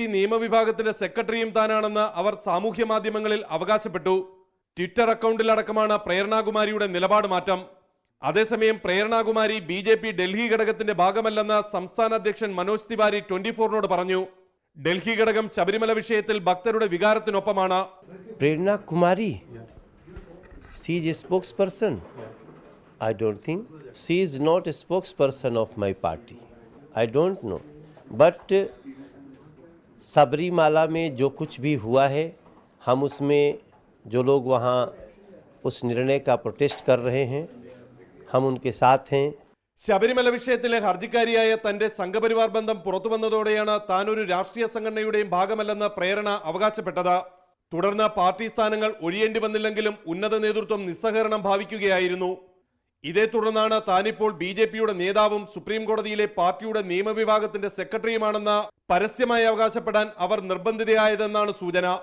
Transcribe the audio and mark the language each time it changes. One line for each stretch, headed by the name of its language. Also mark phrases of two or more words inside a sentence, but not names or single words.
Malayalam: നിയമവിഭാഗത്തിന്റെ സെക്രട്ടറിയും താനാണെന്ന് അവർ സാമൂഹ്യ മാധ്യമങ്ങളിൽ അവകാശപ്പെട്ടു. ട്വിറ്റർ അക്കൗണ്ടിലടക്കമാണ് പ്രേരണകുമാരിയുടെ നിലപാട് മാറ്റം. അതേസമയം പ്രേരണകുമാരി ബി.ജെ.പി. ഡൽഹി ഘടകത്തിന്റെ ഭാഗമല്ലെന്ന് സംസ്ഥാന അധ്യക്ഷൻ മനോജ് തിവാരി 24-നോട് പറഞ്ഞു. ഡൽഹി ഘടകം ശബരിമല വിഷയത്തിൽ ഭക്തരുടെ വികാരത്തിനൊപ്പമാണ്.
English: Prerna Kumari, she is a spokesperson. I don't think she is not a spokesperson of my party. I don't know.
Hindi: But सबरीमाला में जो कुछ भी हुआ है, हम उसमें जो लोग वहाँ उस निर्णय का प्रोटेस्ट कर रहे हैं, हम उनके साथ हैं.
Malayalam: ശബരിമല വിഷയത്തിലെ ഹർജിക്കാരിയായ തന്റെ സംഘപരിവാർ ബന്ധം പുറത്തു വന്നതോടെയാണ് താൻ ഒരു രാഷ്ട്രീയ സംഘടനയുടെയും ഭാഗമല്ലെന്ന് പ്രേരണ അവകാശപ്പെട്ടത്. തുടർന്ന് പാർട്ടി സ്ഥാനങ്ങൾ ഒഴിയേണ്ടി വന്നില്ലെങ്കിലും ഉന്നത നേതൃത്വം നിസ്സഹകരണം ഭാവിക്കുകയായിരുന്നു. ഇതേ തുടർന്നാണ് താനിപ്പോൾ ബി.ജെ.പിയുടെ നേതാവും സുപ്രീം കോടതിയിലെ പാർട്ടിയുടെ നിയമവിഭാഗത്തിന്റെ സെക്രട്ടറിയുമാണെന്ന് പരസ്യമായി അവകാശപ്പെടാൻ അവർ നിർബന്ധിതയായതെന്നാണ് സൂചന.